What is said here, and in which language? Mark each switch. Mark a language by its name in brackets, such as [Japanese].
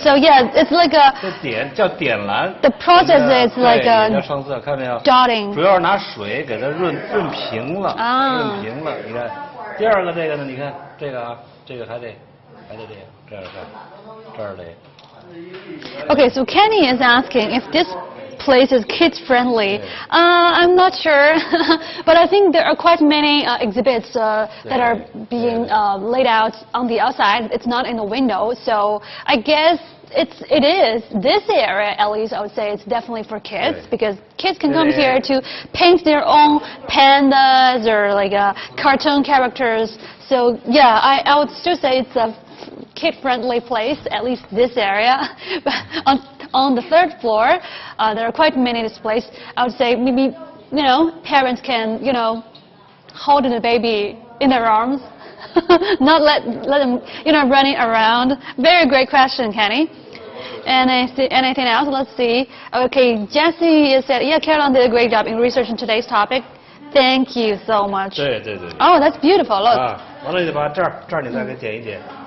[English] So yeah, it's like a. [Chinese] 这点叫点蓝。 [English] The process is like a. [Chinese] 要上色，看没有 [English] ？Dotting。 [Chinese] 主要是拿水给它润平了。润平了，你看。第二个这个呢，你看这个啊，这个还得这样看，这儿得。 [English] Okay, so Kenny is asking if this place is kids friendly. I'm not sure, but I think there are quite many exhibits that are being laid out on the outside. It's not in the window, so I guess it is. This area, at least, I would say it's definitely for kids because kids can come here to paint their own pandas or like cartoon characters. So yeah, I would still say it's a kid-friendly place, at least this area. But on the third floor, there are quite many displays. I would say maybe, parents can, hold the baby in their arms, not let them, running around. Very great question, Kenny. And anything else? Let's see. Okay, Jessie said, yeah, Caroline did a great job in researching today's topic. Thank you so much. [Chinese] 对。 [English] Oh, that's beautiful. Look. [Chinese] 完了你把这儿你再给点一点。